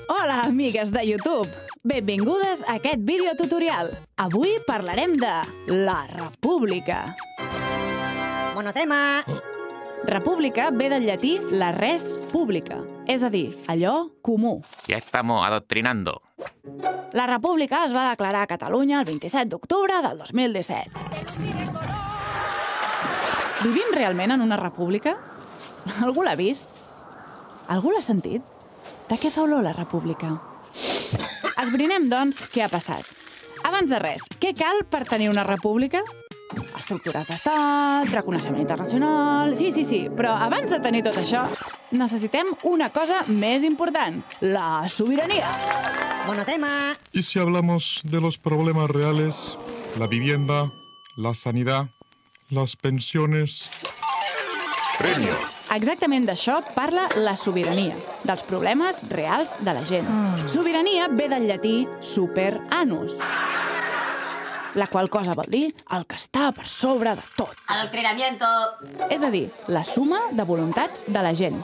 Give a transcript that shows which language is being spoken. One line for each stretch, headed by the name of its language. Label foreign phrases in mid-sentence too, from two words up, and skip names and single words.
Catalan: Hola, amigues de YouTube! Benvingudes a aquest videotutorial. Avui parlarem de la república. Monotema! República ve del llatí la
Latin: res publica,
Catalan: és a dir, allò comú.
Spanish: Ya estamos adoctrinando.
Catalan: La república es va declarar a Catalunya el 27 d'octubre del 2017. Vivim realment en una república? Algú l'ha vist? Algú l'ha sentit? De què fa olor la república? Esbrinem, doncs, què ha passat. Abans de res, què cal per tenir una república? Estructures d'estat, reconeixement internacional... Sí, però abans de tenir tot això, necessitem una cosa més important, la sobirania. Monotema!
Spanish: Y si hablamos de los problemas reales, la vivienda, la sanidad, las pensiones... Premio.
Catalan: Exactament d'això parla la sobirania, dels problemes reals de la gent. Sobirania ve del llatí
Latin: super annus,
Catalan: la qual cosa vol dir el que està per sobre de tot.
Spanish: Adoctrinamiento!
Catalan: És a dir, la suma de voluntats de la gent.